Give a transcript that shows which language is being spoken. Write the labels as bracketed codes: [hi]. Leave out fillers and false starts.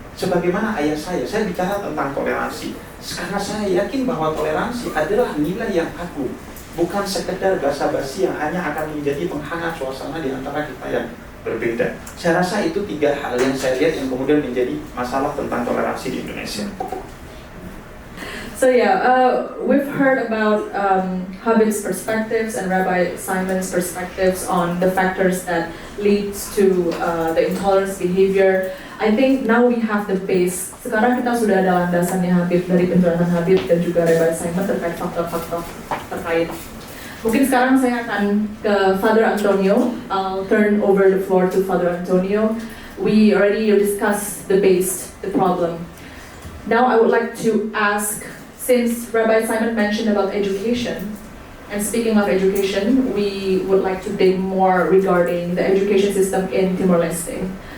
[id] Sebagaimana ayah saya bicara tentang toleransi. Karena saya yakin bahwa toleransi adalah nilai yang agung, bukan sekedar basa-basi yang hanya akan menjadi penghangat suasana di antara kita yang berbeda. Saya rasa itu 3 hal yang saya lihat yang kemudian menjadi masalah tentang toleransi di Indonesia. [en] So yeah, we've heard about Habib's perspectives and Rabbi Simon's perspectives on the factors that leads to the intolerance behavior. I think now we have the base. [id] Sekarang kita sudah ada landasannya Habib, dari penjelasan Habib dan juga Rabbi Simon terkait faktor-faktor terkait. Mungkin sekarang saya akan ke Father Antonio. [en] I'll turn over the floor to Father Antonio. We already discussed the base, the problem. Now I would like to ask, since Rabbi Simon mentioned about education, and speaking of education, we would like to dig more regarding the education system in Timor-Leste.